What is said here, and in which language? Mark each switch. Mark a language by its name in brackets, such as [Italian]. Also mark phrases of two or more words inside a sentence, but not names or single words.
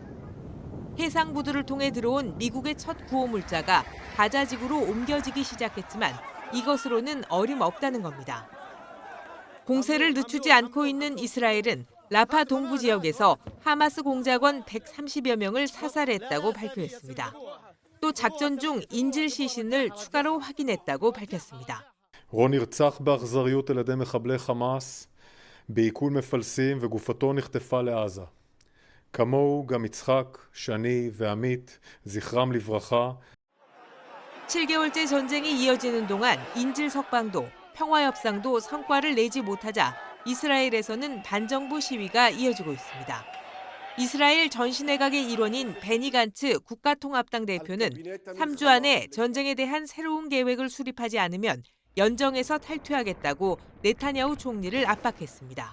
[Korean] 해상부두를 통해 들어온 미국의 첫 구호물자가 가자지구로 옮겨지기 시작했지만 이것으로는 어림없다는 겁니다. 공세를 늦추지 않고 있는 이스라엘은 라파 동부 지역에서 하마스 공작원 130여 명을 사살했다고 발표했습니다. 또 작전 중 인질 시신을 추가로 확인했다고 밝혔습니다. [Hebrew] רון נרצח באכזריות על ידי מחבלי חמאס בעיכול מפלסים וגופתו נחטפה לעזה. כמוהו גם יצחק, שני ועמית, זכרם לברכה. [Korean] 7개월째 전쟁이 이어지는 동안 인질 석방도 평화협상도 성과를 내지 못하자 이스라엘에서는 반정부 시위가 이어지고 있습니다. 이스라엘 전시내각의 일원인 베니 간츠 국가통합당 대표는 3주 안에 전쟁에 대한 새로운 계획을 수립하지 않으면 연정에서 탈퇴하겠다고 네타냐후 총리를 압박했습니다.